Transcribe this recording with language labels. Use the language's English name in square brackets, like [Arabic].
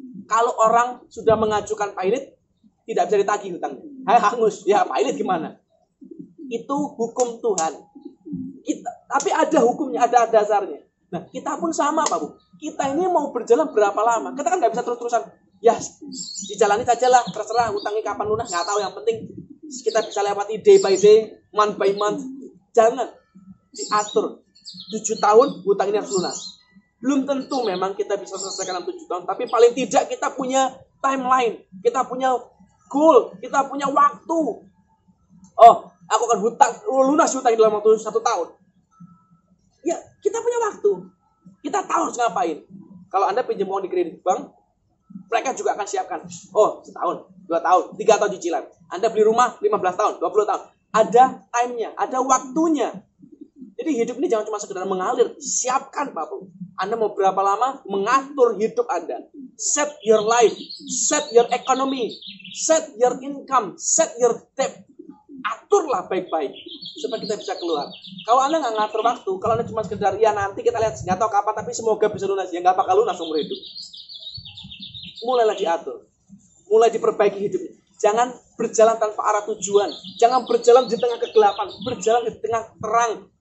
[Indonesian] Kalau orang sudah mengajukan pailit, tidak bisa ditagih hutangnya. Hangus. Ya pailit gimana? Itu hukum Tuhan. Tapi ada hukumnya, ada dasarnya. Nah, kita pun sama, Pak Bu. Kita ini mau berjalan berapa lama? Kita kan nggak bisa terus-terusan. Ya, dijalani saja lah, terserah hutangnya kapan lunas, nggak tahu. Yang penting kita bisa lewati [English] day by day, month by month. [Indonesian] Jangan diatur. 7 tahun hutang ini harus lunas. Belum tentu memang kita bisa selesaikan dalam 7 tahun, tapi paling tidak kita punya timeline, kita punya goal, kita punya waktu. Oh, aku akan lunas hutang dalam waktu 1 tahun. Ya, kita punya waktu. Kita tahu harus ngapain. Kalau Anda pinjam uang di kredit bank, mereka juga akan siapkan. Oh, 1 tahun, 2 tahun, 3 tahun cicilan. Anda beli rumah 15 tahun, 20 tahun. Ada time-nya, ada waktunya. Jadi hidup ini jangan cuma sekedar mengalir. Siapkan, Pak Bu. Anda mau berapa lama mengatur hidup Anda. [English] Set your life, set your economy, set your income, set your debt. [Indonesian] Aturlah baik-baik supaya kita bisa keluar. Kalau Anda nggak ngatur waktu, kalau Anda cuma sekedar ya nanti kita lihat, nggak tahu kapan, tapi semoga bisa lunas, ya nggak bakal lunas umur hidup. Mulailah diatur, mulai diperbaiki hidupnya. Jangan berjalan tanpa arah tujuan, jangan berjalan di tengah kegelapan, berjalan di tengah terang.